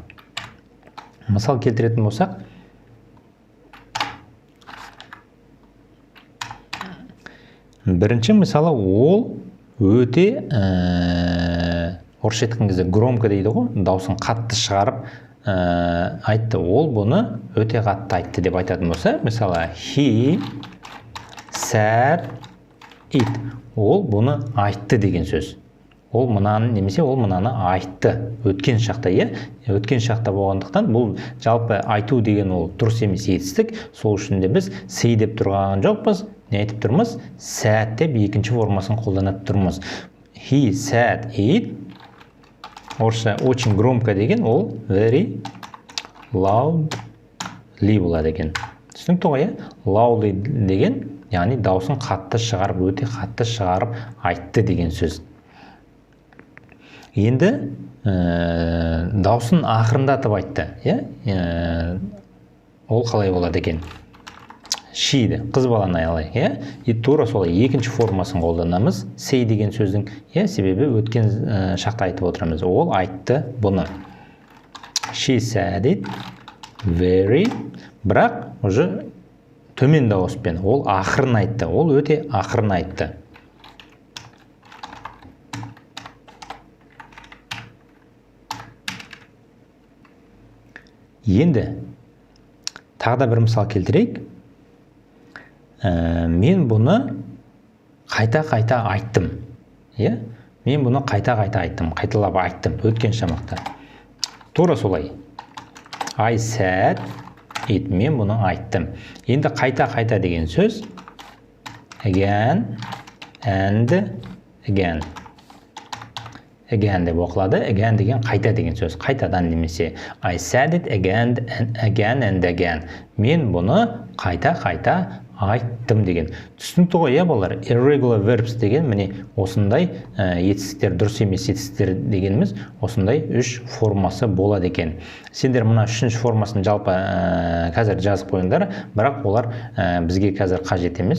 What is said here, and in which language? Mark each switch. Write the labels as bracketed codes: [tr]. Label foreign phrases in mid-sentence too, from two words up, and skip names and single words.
[kk] Мысал келтіретін болсақ, бірінші мысалы ол өте орысша айтқан кезде громко дейді ғой, дауысын қатты шығарып айтты. Ол бұны өте қатты айтты деп айтатын болса, мысалы [en] he said it. [kk] Ол бұны айтты деген сөз. Ол мынаны немесе ол мынаны айтты. Өткен шақта, өткен шақта болғандықтан бұл жалпы айту деген ол дұрыс емес етістік. Сол үшін де біз say деп тұрған жоқпыз. Не айтып тұрмыз? Said деп екінші формасын қолданып тұрмыз. [en] He said it. [kk] Орысша [ru] очень громко [kk] деген ол [en] very loudly [kk] болады екен. Түсінікті ғой, loudly деген, яғни дауысын қатты шығарып, өте қатты шығарып айтты деген сөз. Енді дауысын ақырындатып айтты. Ол қалай болады екен? She-ді, қыз баланы алайық. И тура солай екінші формасын қолданамыз. Say деген сөздің, себебі өткен шақта айтып отырамыз. Ол айтты бұны. [en] She said it very, [kk] бірақ уже төмен дауыспен. Ол ақырын айтты. Ол өте ақырын айтты. Енді тағы да бір мысал келтірейік. Мен бұны қайта-қайта айттым. Мен бұны қайта-қайта айттым, қайталап айттым өткен шамақта. Тура солай. [en] I said it. [kk] Мен бұны айттым. Енді қайта-қайта деген сөз [en] again and again. [kk] Again деп оқылады. Again деген қайта деген сөз. Қайтадан немесе [en] I said it again and again. [kk] Мен бұны қайта-қайта айттым деген. Түсінікті ғой, балалар? [en] Irregular verbs [kk] деген міне осындай етістіктер, дұрыс емес етістіктер дегеніміз осындай үш формасы болады екен. Сендер мына үшінші формасын жалпы қазір жазып қойыңдар, бірақ олар бізге қазір қажет емес.